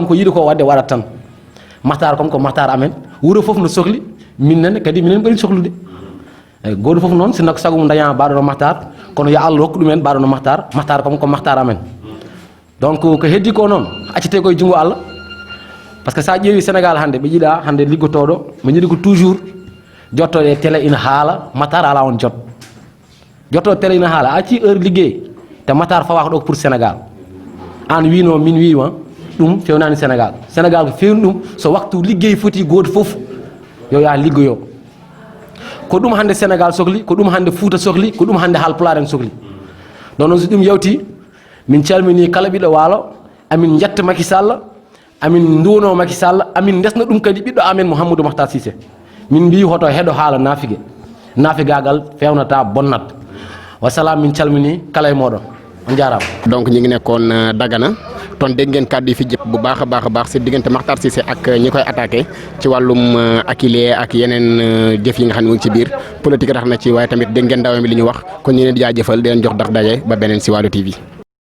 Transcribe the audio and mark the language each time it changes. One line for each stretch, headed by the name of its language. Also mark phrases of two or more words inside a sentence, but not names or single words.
Fula: ko yiɗi ko wadde waɗat tan Makhtar kom ko Makhtar amen wuuro fof no sohli minnen kadi minen ɓuri sohlude eyyi goto fof noon sinno ko sago mum daña mbaɗono Makhtar kono yo Allah hokku ɗumen mbaɗono Makhtar kom ko Makhtar amen donc ko heddi ko noon accete koye junngo Allah
French: par ce que
Fula: sa ƴeewi Sénégal hannde ɓe jiiɗa hannde liggotoɗo ɓe jiiɗi ko toujours jottoɗe e télé ina haala Makhtar ala on jot jottoɗo télé ina haala a acci heure liggey te Makhtar fawaka ɗo ko pour Sénégal an wino min wiima ɗum fewnani Sénégal ko fewni ɗum so waktu liggey foti goto fof yo yaha liggoyo ko ɗum hannde Sénégal sohli ko ɗum hannde Fouta sohli ko ɗum hannde Haalpulaar en sohli ɗon noon so ɗum yawti min calmini kala ɓiɗɗo waalo amin jetta Macky Sall amin duwono Macky Sall amin desna ɗum kadi ɓiɗɗo amen Mouhamadou Makhtar Cissé min mbi hoto heɗo haala naafigagal fewnata bonnat wasalam min calmini kala e moɗon on jarama
Wolof: donc ñi ngi nekkoon Dagana ton dégg ngeen kàddu yi fi jëpp bu baax a baax si diggante Makhtar Cissé ak ñi koy attaqué ci wàllum akile ak yeneen jëf yi nga xam ne mu ngi ci biir politique tax na ci waaye tamit dégg ngeen ndaw mi li ñu wax kon ñu leen di jaajëfal di leen jox daje ba beneen si Waarwi TV